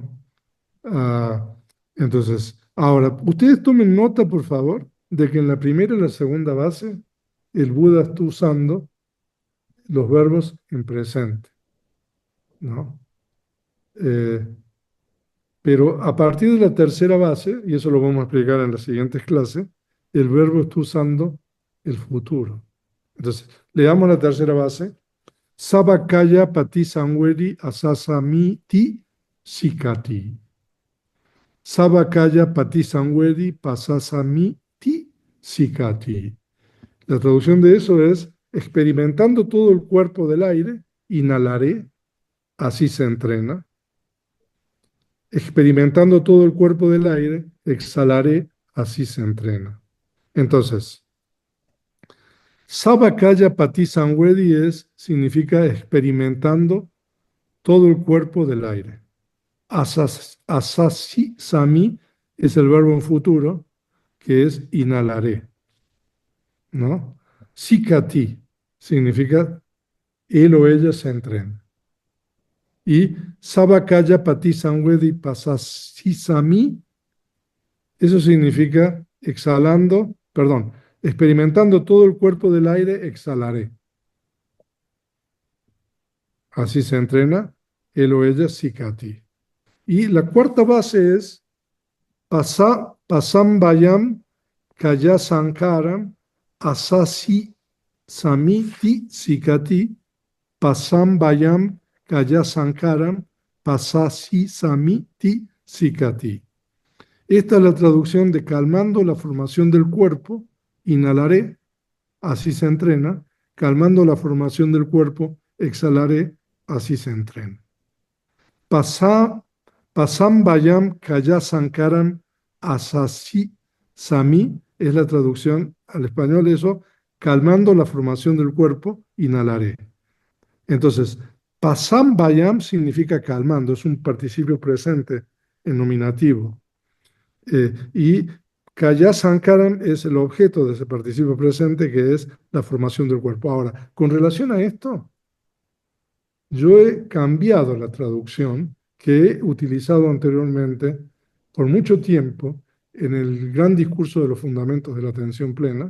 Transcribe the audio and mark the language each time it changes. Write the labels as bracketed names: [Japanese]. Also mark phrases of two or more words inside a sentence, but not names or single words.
[Spanish] Ah, entonces, ahora, ustedes tomen nota, por favor, de que en la primera y la segunda base, el Buda está usando los verbos en presente, ¿no? Eh, pero a partir de la tercera base, y eso lo vamos a explicar en las siguientes clases, el verbo está usando el futuro. Entonces, leamos la tercera base. [Pali] Sabakaya pati sangwedi asasamiti sikati. Sabakaya pati sangwedi pasasamiti sikati. [Spanish] La traducción de eso es, experimentando todo el cuerpo del aire, inhalaré, así se entrena. Experimentando todo el cuerpo del aire, exhalaré, así se entrena. Entonces, [Pali] Sabakaya pati sangwedi [Spanish] significa experimentando todo el cuerpo del aire. [Pali] Asasi sami [Spanish] es el verbo en futuro, que es inhalaré, ¿no? Sikati significa él o ella se entrena. Y [Pali] sabakaya pati sangwedi pasasi sami, [Spanish] eso significa exhalando, perdón, experimentando todo el cuerpo del aire, exhalaré. Así se entrena él o ella sikati. Y la cuarta base es [Pali] pasambayam kaya sankaram asasi samiti sikati pasambayam kaya sankaram pasasi samiti sikati. [Spanish] Esta es la traducción de calmando la formación del cuerpo, inhalaré, así se entrena, calmando la formación del cuerpo, exhalaré, así se entrena. [Pali] Pasambayam kaya sankaram asasi sami [Spanish] es la traducción al español de eso, calmando la formación del cuerpo, inhalaré. Entonces, pasambayam significa calmando, es un participio presente en nominativo. Y [Pali] kaya sankaram [Spanish] es el objeto de ese participio presente que es la formación del cuerpo. Ahora, con relación a esto, yo he cambiado la traducción que he utilizado anteriormente por mucho tiempo en el gran discurso de los fundamentos de la atención plena.